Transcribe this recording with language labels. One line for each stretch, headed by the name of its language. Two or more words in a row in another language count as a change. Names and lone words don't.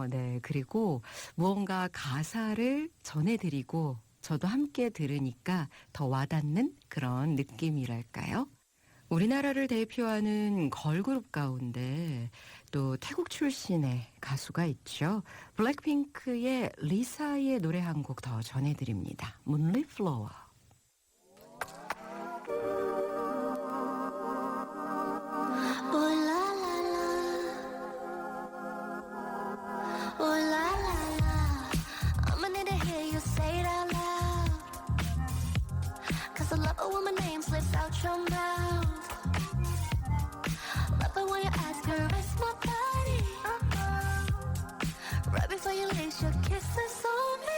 Korean: 네, 그리고 무언가 가사를 전해드리고 저도 함께 들으니까 더 와닿는 그런 느낌이랄까요? 우리나라를 대표하는 걸그룹 가운데 또 태국 출신의 가수가 있죠. 블랙핑크의 리사의 노래 한 곡 더 전해드립니다.
English: Moonlit Flower. Oh la la la, oh la la la. I'ma need to hear you say it out loud. 'Cause I love it when my name slips out your mouth. Love it when you ask her, rest my body. Right before you leave, your kisses on me.